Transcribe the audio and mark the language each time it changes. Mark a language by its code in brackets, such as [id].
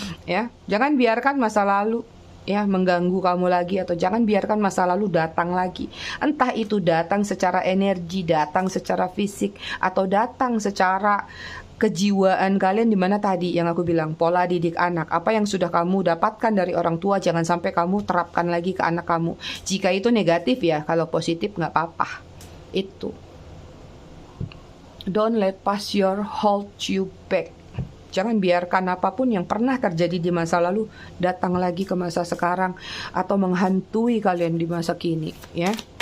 [id] Ya, jangan biarkan masa lalu ya mengganggu kamu lagi, atau jangan biarkan masa lalu datang lagi. Entah itu datang secara energi, datang secara fisik, atau datang secara kejiwaan kalian, di mana tadi yang aku bilang pola didik anak. Apa yang sudah kamu dapatkan dari orang tua jangan sampai kamu terapkan lagi ke anak kamu. Jika itu negatif ya, kalau positif nggak apa-apa. [en] Itu don't let past your hold you back. [id] Jangan biarkan apapun yang pernah terjadi di masa lalu datang lagi ke masa sekarang atau menghantui kalian di masa kini ya.